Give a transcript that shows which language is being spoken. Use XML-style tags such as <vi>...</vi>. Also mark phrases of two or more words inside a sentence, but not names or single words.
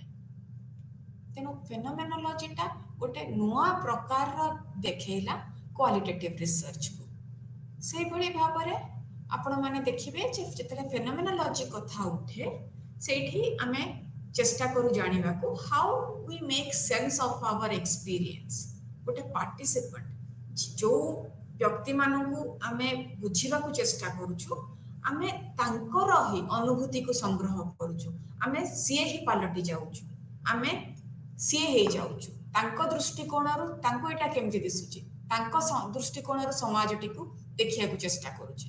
<or>ତେଣୁ ଫେନୋମେନୋଲୋଜିଟା ଗୋଟେ ନୂଆ ପ୍ରକାରର ଦେଖେଇଲା</or> <en>qualitative researchକୁ।</en> <or>ସେଇଭଳି ଭାବରେ ଆପଣମାନେ ଦେଖିବେ ଯେ ଯେତେବେଳେ ଫେନୋମେନୋଲୋଜି କଥା ଉଠେ, ସେଇଠି ଆମେ ଚେଷ୍ଟା କରୁ ଜାଣିବାକୁ</or> <en>how we make sense of our experience.</en> <or>ଗୋଟେ ପାର୍ଟିସିପେଣ୍ଟ ଯୋଉ ବ୍ୟକ୍ତିମାନଙ୍କୁ ଆମେ ବୁଝିବାକୁ ଚେଷ୍ଟା କରୁଛୁ, ଆମେ ତାଙ୍କର ହିଁ ଅନୁଭୂତିକୁ ସଂଗ୍ରହ କରୁଛୁ, ଆମେ ସିଏ ହିଁ ପାଲଟି ଯାଉଛୁ, ଆମେ ସିଏ ହେଇଯାଉଛୁ। ତାଙ୍କ ଦୃଷ୍ଟିକୋଣରୁ ତାଙ୍କୁ ଏଇଟା କେମିତି ଦିଶୁଛି, ତାଙ୍କ ଦୃଷ୍ଟିକୋଣରୁ ସମାଜଟିକୁ ଦେଖିବାକୁ ଚେଷ୍ଟା କରୁଛେ।</or>